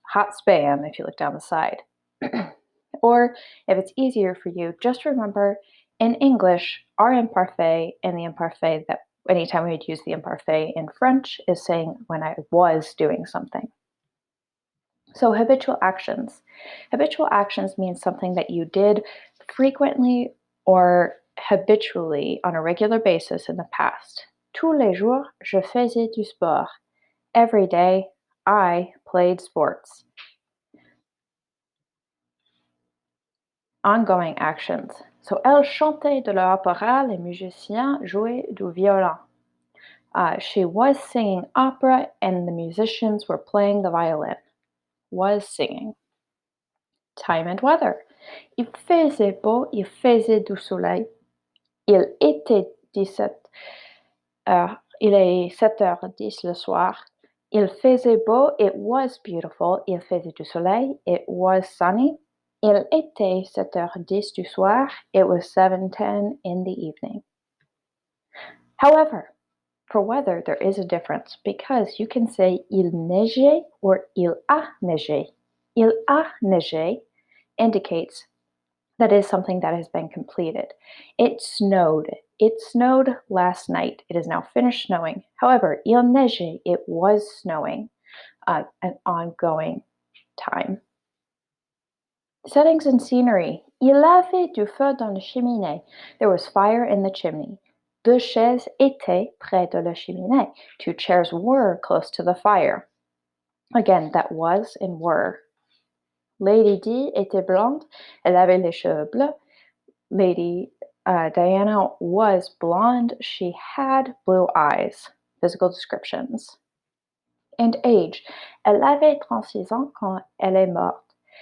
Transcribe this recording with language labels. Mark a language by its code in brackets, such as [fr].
[en] Hot spam if you look down the side. Or if it's easier for you, just remember in English, our imparfait and the imparfait that anytime we would use the imparfait in French is saying when I was doing something. So habitual actions. Habitual actions means something that you did frequently or habitually on a regular basis in the past. [fr] Tous les jours, je faisais du sport. [en] Every day, I played sports. Ongoing actions. [fr] So, elle chantait de l'opéra, les musiciens jouaient du violon. [en] She was singing opera and the musicians were playing the violin. Was singing. Time and weather. [fr] Il faisait beau, il faisait du soleil. Il était 17 heures, il est 7h10 le soir. Il faisait beau, [en] it was beautiful. [fr] Il faisait du soleil, [en] it was sunny. [fr] Il était 7h10 du soir, [en] it was 7:10 in the evening. However, for weather, there is a difference because you can say [fr] il neigeait [en] or [fr] il a neigé. Il a neigé [en] indicates that is something that has been completed. It snowed. It snowed last night. It is now finished snowing. However, [fr] il neigeait, [en] it was snowing, an ongoing time. Settings and scenery. [fr] Il avait du feu dans la cheminée. [en] There was fire in the chimney. [fr] Deux chaises étaient près de la cheminée. [en] Two chairs were close to the fire. Again, that was and were. [fr] Lady D était blonde. Elle avait les cheveux bleus. [en] Lady Diana was blonde. She had blue eyes. Physical descriptions. And age. [fr] Elle avait 36 ans quand elle est morte.